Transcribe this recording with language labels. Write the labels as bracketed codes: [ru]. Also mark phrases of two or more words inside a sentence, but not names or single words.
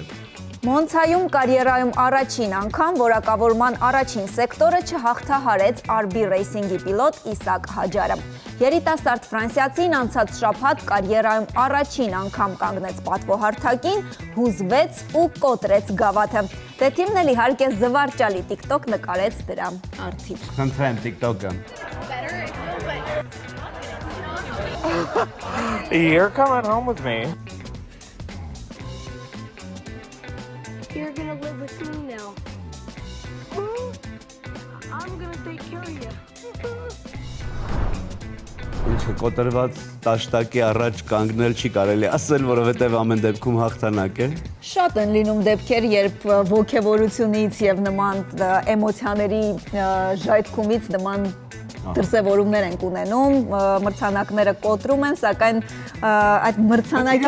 [hy] Մոնցայում կարիերայում առաջին անգամ որակավորման առաջին սեկտորը չհաղթահարեց RB Racing-ի պիլոտ Իսակ Հաջարը։ Երիտասարդ ֆրանսիացին անցած շաբաթ կարիերայում առաջին անգամ կանգնեց պատվոհարթակին, հուզվեց ու կոտրեց գավաթը։ Դեթիմն էլ իհարկե զվարճալի TikTok նկարեց դրա արդիվ։ Խնդրեմ TikTok-ը։ [en] You're coming home with me. You're gonna live with me now. I'm gonna take care of you. [hy] Ինչը կոտրված տաշտակի առաջ կանգնել չի կարելի ասել, որովհետև ամեն դեպքում հաղթանակ է։ Շատ են լինում դեպքեր, երբ ոգևորությունից եւ նման էմոցիաների ժայթքումից նման դրսևորումներ են ունենում, մրցանակները կոտրում են, սակայն այդ մրցանակի